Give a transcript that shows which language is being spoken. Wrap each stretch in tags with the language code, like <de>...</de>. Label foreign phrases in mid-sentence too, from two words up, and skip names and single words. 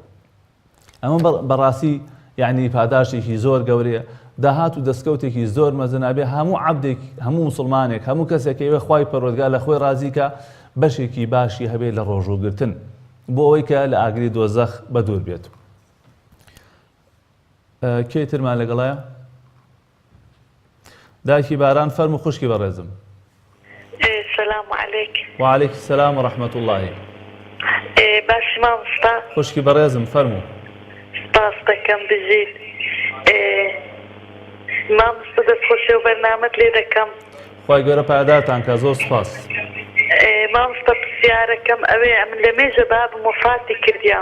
<ckb>ئەمە بەڕاستی یعنی پاداشتێکی زۆر گەورەیە، داهات و دەستکەوتێکی زۆر مەزنابێ هەموو عەبدێک، هەموو مسلمانێک، هەموو کەسێک کەوێ خوای پەروەردگار لە خۆی ڕازیکە بەشێکی باشی هەبێت لە ڕۆژووگرتن بۆ ئەوەی کە لە ئاگری دۆزەخ بەدوور بێت. کێ ترمان لەگەڵایە؟ دایکی باران فەرموو خوشکی بەڕێزم.</ckb> <ar>سلام علیک. وعلیک السلام ورحمة الله.</ar> <ckb>باش مامۆستا. خوشکی بەڕێزم فەرموو. سپاس دەکەم بژیت. مامۆستا دەستخۆشی و بەرنامەت لێ دەکەم. خوای گەورە پایدارتان کە، زۆر سپاس. مامۆستا پرسیارەکەم ئەوەیە من لە مێژە بابم وەفاتی کردیام.</ckb>